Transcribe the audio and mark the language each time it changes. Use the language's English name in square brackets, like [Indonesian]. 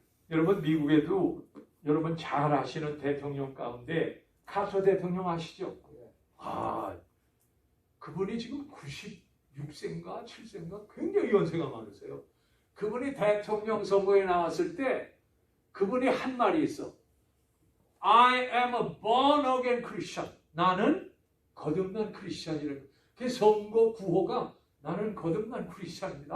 [Korean] 여러분, 미국에도 여러분 잘 아시는 대통령 가운데 카터 대통령 아시죠? 그분이 지금 96세인가 7세인가 굉장히 연세가 많으세요. 그분이 대통령 선거에 나왔을 때 그분이 한 말이 있어. [English] I am a born again Christian. [Korean] 나는 거듭난 크리스찬이라는 거예요. 그 선거 구호가 나는 거듭난 크리스찬입니다.